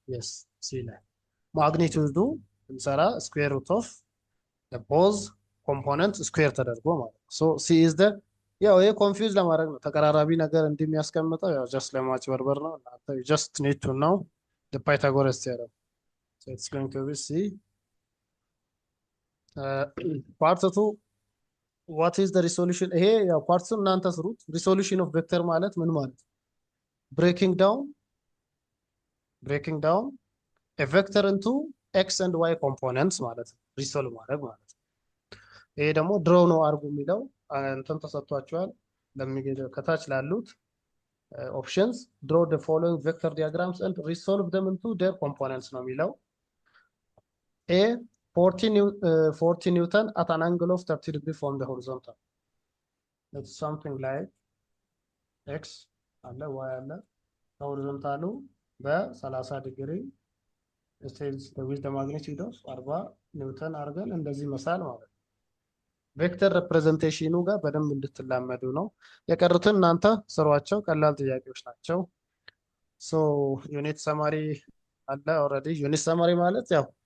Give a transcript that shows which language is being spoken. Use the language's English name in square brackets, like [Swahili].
[Amharic] የስ ሲ ላይ ማግኒቱዱ እንሰራ ስኩዌር ሩት ኦፍ ቦዝ ኮምፖነንት ስኩዌር ተደርጎ ማለት ነው። [English] ሶ ሲ ኢዝ ደ [Amharic] ያው ይሄ ኮንፊውዝ ለማድረግ ነው። ተቀራራቢ ነገር እንደሚያስቀምጠው ያው ጀስት ለማጭበርበር ነው። እናንተ [English] ጀስት ኒድ ቱ ኖው the Pythagoras theorem. So it's going to be C. Part 2 what is the resolution? [Amharic] ይሄ ያው ፓርት እናንተ ስሩት። [English] resolution of vector [Amharic] ማለት ምን ማለት? [English] breaking down a vector into x and y components [Amharic] ማለት ነው። ሪሶልቭ ማድረግ ማለት ነው። ይሄ ደግሞ ድሮ ነው አርጉ የሚለው እንትን ተሰጥቷቸዋል። ከታች ላሉት [English] options draw the following vector diagrams and resolve them into their components [Amharic] ነው የሚለው። [English] A 40 Newton at an angle of 30 degree from the horizontal. It's something like x [Amharic] አለ y አለ horizontal በ30 ዲግሪ [English] stays with the magnitude of 40 [Amharic] ኒውተን አድርገን እንደዚህ መሳል ማለት ነው። ቬክተር ሪፕሬዘንቴሽኑ ጋር በደንብ እንድትላመዱ ነው። የቀሩትን እናንተ ስሯቸው፣ ቀላል ጥያቄዎች ናቸው። ሶ ዩኒት ሰማሪ አለ ኦልሬዲ። ዩኒት ሰማሪ ማለት ያው